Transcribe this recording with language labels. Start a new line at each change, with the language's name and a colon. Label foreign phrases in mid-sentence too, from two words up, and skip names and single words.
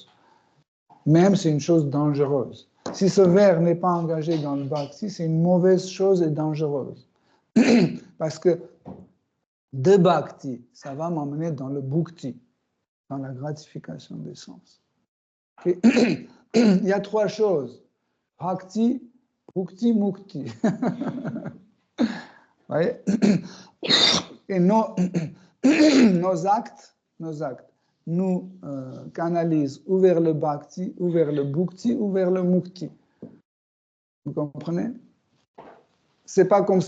French: Même c'est une chose dangereuse. Si ce verre n'est pas engagé dans le bhakti, c'est une mauvaise chose et dangereuse. Parce que de bhakti, ça va m'emmener dans le bhukti, dans la gratification des sens. Okay. Il y a trois choses.
Sanskrit: Bhakti, bhukti, mukti.
French: Voyez? Et nos actes nous canalisent ou vers le bhakti, ou vers le bhukti, ou vers le mukti. Vous comprenez? C'est pas comme ça.